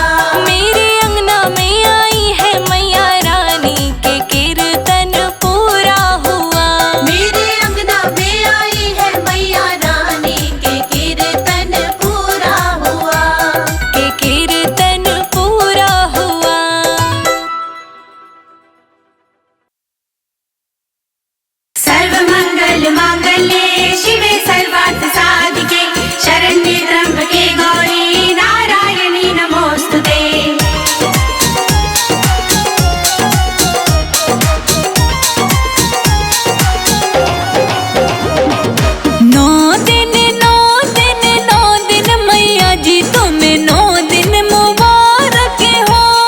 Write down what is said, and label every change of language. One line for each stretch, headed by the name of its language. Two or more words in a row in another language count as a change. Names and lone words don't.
Hindi: मेरे अंगना में आई है मैया रानी के कीर्तन पूरा हुआ। मेरे अंगना में आई है मैया रानी के कीर्तन पूरा हुआ। के कीर्तन पूरा हुआ।
Sanskrit: सर्वमंगल मांगल्ये शिवे सर्वार्थ साधिके शरण्ये त्र्यंबके गौरी नारायणी नमोस्तुते।
Hindi: नौ दिन मैया जी तुम्हें 9 दिन मुबारक हो।